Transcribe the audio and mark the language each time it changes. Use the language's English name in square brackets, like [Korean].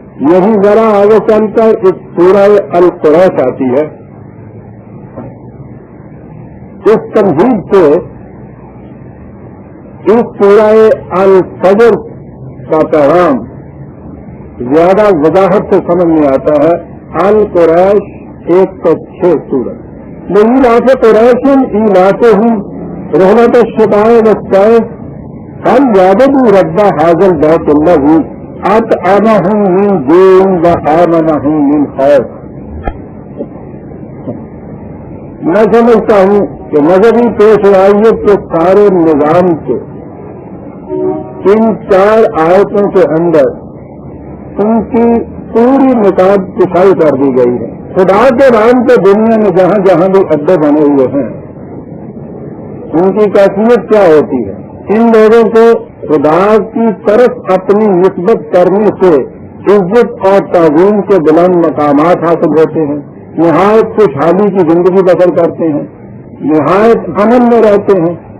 [Urdu] یہی ذرا آگے چل کر ایک سورہ القریش آتی ہے. اس تمہید سے اس سورہ الفجر کا پیغام زیادہ وضاحت سے سمجھ میں آتا ہے. القریش 106 سورت. [Arabic] لإيلاف قريش إيلافهم رحلة الشتاء والصيف فليعبدوا رب هذا البيت الذي أطعمهم من جوع وآمنهم من خوف. [Urdu] میں سمجھتا ہوں کہ مذہبی پیشوائیت کے سارے نظام کے ان 4 آیتوں کے اندر ان کی پوری نکات کشائی کر دی گئی ہے. خدا کے نام پہ دنیا میں جہاں جہاں بھی اڈے بنے ہوئے ہیں ان کی کیفیت کیا ہوتی ہے؟ ان لوگوں کو خدا کی طرف اپنی نسبت کرنے سے عزت اور تعظیم کے بلند مقامات حاصل ہوتے ہیں، نہایت خوشحالی کی زندگی بسر کرتے ہیں، نہایت امن میں رہتے ہیں.